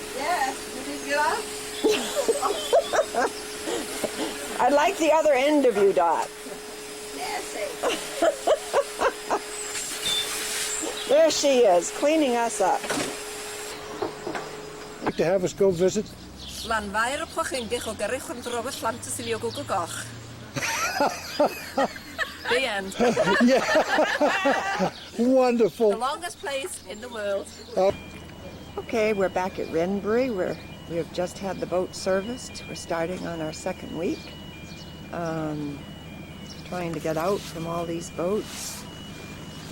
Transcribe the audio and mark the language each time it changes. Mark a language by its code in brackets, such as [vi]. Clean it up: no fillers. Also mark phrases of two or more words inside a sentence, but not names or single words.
[en] Yes, did you get up? I like the other end of you, Dot. Yes, There she is, cleaning us up. Like to have us go visit? Llanfair y pwchyndig o gyrru chwndrwr fflant y silio gwgw goch. The end. Yeah. Wonderful. The longest place in the world. Okay, we're back at Wrenbury. We have just had the boat serviced. We're starting on our second week. Trying to get out from all these boats.